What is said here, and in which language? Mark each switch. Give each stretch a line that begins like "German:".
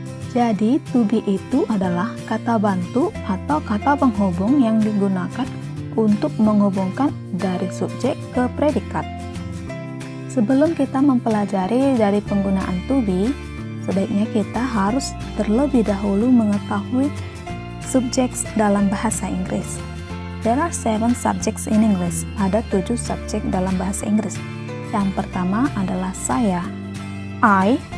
Indonesian: Jadi, to be itu adalah kata bantu atau kata penghubung yang digunakan untuk menghubungkan dari subjek ke predikat. Sebelum kita mempelajari dari penggunaan to be, sebaiknya kita harus terlebih dahulu mengetahui subjeks dalam bahasa Inggris.
English: There are 7 subjects in English.
Indonesian: Ada 7 subjek dalam bahasa Inggris. Yang pertama adalah saya, I.